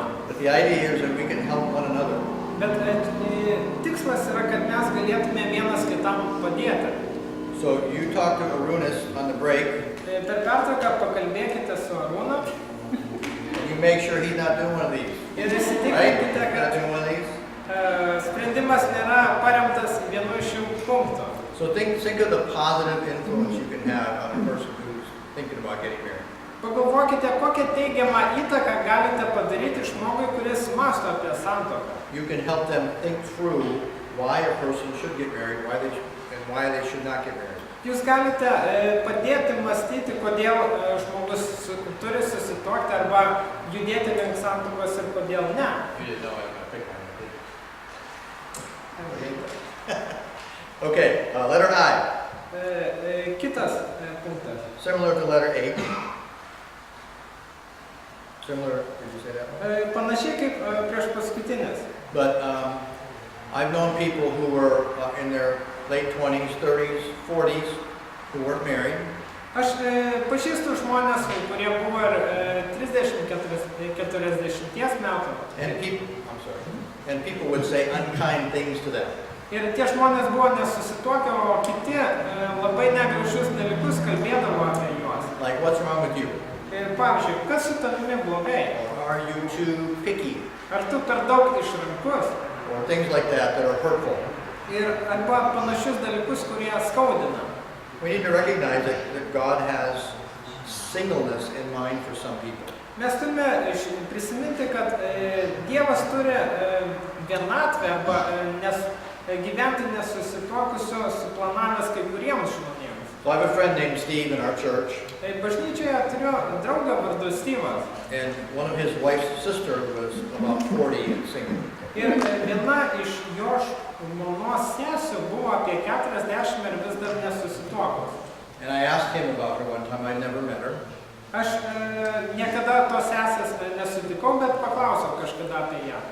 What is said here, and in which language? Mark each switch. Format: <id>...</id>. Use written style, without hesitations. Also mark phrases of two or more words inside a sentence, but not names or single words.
<en>But the idea is that we can help one another.</en> <lt>Bet tikslas yra, kad mes galėtume vienas kitam padėti.</lt> <en>So you talk to Arunas on the break.</en> <lt>Per pertrauką pakalbėkite su Arūnu.</lt> <en>You make sure he's not doing one of these.</en> <lt>Ir</lt> <en>Right?</en> <lt>įsitikinkite,</lt> <en>Not</en> <lt>kad</lt> <en>doing one of these.</en> <lt>sprendimas nėra paremtas vienu iš šių punktų.</lt> <en>So think of the positive influence you can have on a person who's thinking about getting married.</en> <lt>Pagalvokite, kokią teigiamą įtaką galite padaryti žmogui, kuris mąsto apie santuoką.</lt> <en>You can help them think through why a person should get married, and why they should not get married.</en> <lt>Jūs galite padėti mąstyti, kodėl žmogus turi susituokti arba judėti link santuokos ir kodėl ne.</lt> <en>You didn't know I was going to pick one, did you? Okay, letter I.</en> <lt>Kitas punktas.</lt> <en>Similar to letter A. Similar, did you say that one?</en> <lt>Panašiai kaip prieš paskutinis.</lt> <en>But I've known people who were in their late 20s, 30s, 40s, who weren't married.</en> <lt>Aš pažįstu žmonės, kurie buvo ir 30-40 metų.</lt> <en>And people would say unkind things to them.</en> <lt>Ir tie žmonės buvo nesusituokę, o kiti labai negražius dalykus kalbėdavo apie juos.</lt> <en>Like, what's wrong with you?</en> <lt>Pavyzdžiui, kas su tavimi blogai?</lt> <en>Or are you too picky?</en> <lt>Ar tu per daug išrankus?</lt> <en>Or things like that are hurtful.</en> <lt>Ir arba panašius dalykus, kurie skaudina.</lt> <en>We need to recognize that God has singleness in mind for some people.</en> <lt>Mes turime prisiminti, kad Dievas turi vienatvę arba gyventi nesusituokusio suplanavęs kai kuriems žmonėms.</lt> <en>So I have a friend named Steve in our church.</en> <lt>Bažnyčioje turiu draugą vardu Steve'as.</lt> <en>And one of his wife's sister was about 40 and single. Ir viena iš jo žmonos sesių buvo apie 40 ir vis dar nesusituokus. And I asked him about her one time. I'd never met her.</en> <lt>Aš niekada tos sesės nesutikau, bet paklausiau kažkada apie ją.</lt>